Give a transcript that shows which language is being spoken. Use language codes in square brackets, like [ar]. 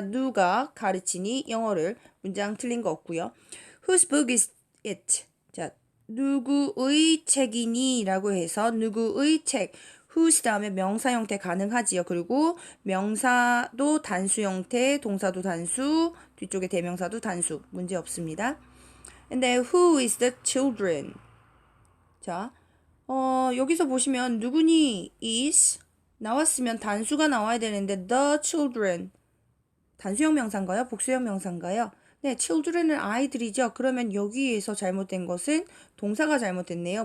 [ko] 누가 가르치니 영어를 문장 틀린 거 없고요. [en] Whose book is it? [ko] 자, 누구의 책이니? 라고 해서 누구의 책. whose 다음에 명사 형태 가능하지요. 그리고 명사도 단수 형태, 동사도 단수, 뒤쪽에 대명사도 단수. 문제 없습니다. [en] And then who is the children? [ko] 자, 여기서 보시면 누구니 is 나왔으면 단수가 나와야 되는데 the children 단수형 명사인가요? 복수형 명사인가요? 네, children은 아이들이죠. 그러면 여기에서 잘못된 것은 동사가 잘못됐네요.